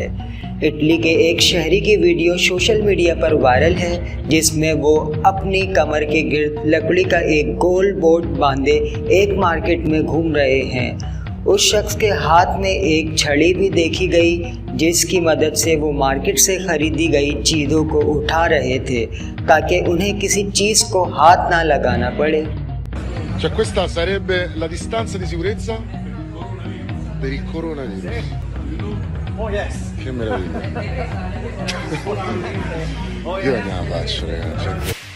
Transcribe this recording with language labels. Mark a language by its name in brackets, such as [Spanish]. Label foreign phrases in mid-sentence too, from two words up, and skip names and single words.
[Hindi] इटली के एक शहरी की वीडियो सोशल मीडिया पर वायरल है, जिसमें वो अपनी कमर के गिर्द लकड़ी का एक गोल बोर्ड बांधे एक मार्केट में घूम रहे हैं। उस शख्स के हाथ में एक छड़ी भी देखी गई, जिसकी मदद से वो मार्केट से खरीदी गई चीज़ों को उठा रहे थे, ताकि उन्हें किसी चीज़ को हाथ ना लगाना पड़े। [Italian] Cioè questa sarebbe la distanza di sicurezza per il coronavirus. [English] Oh yes. [Italian] Che meraviglia. Io la faccio, ragazzi.